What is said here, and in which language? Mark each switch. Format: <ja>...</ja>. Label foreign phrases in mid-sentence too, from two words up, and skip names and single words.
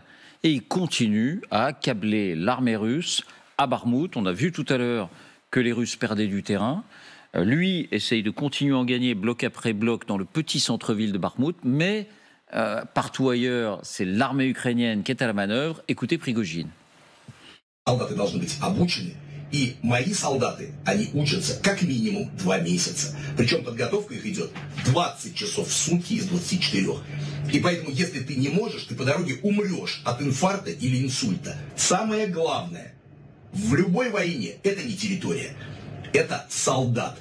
<fr>Et il continue à accabler l'armée russe à Bakhmout. On a vu tout à l'heure que les Russes perdaient du terrain. Lui essaye de continuer à en gagner bloc après bloc dans le petit centre-ville de Bakhmout, mais partout ailleurs, c'est l'armée ukrainienne qui est à la manœuvre. Écoutez Prigojine.</fr> <ru>Солдаты должны быть обучены, и мои солдаты, они учатся как минимум 2 месяца. Причем подготовка их идет 20 часов в сутки из 24. И поэтому, если ты не можешь, ты по дороге умрешь от инфаркта или инсульта. Самое главное в любой войне – это не территория, это солдат.</ru>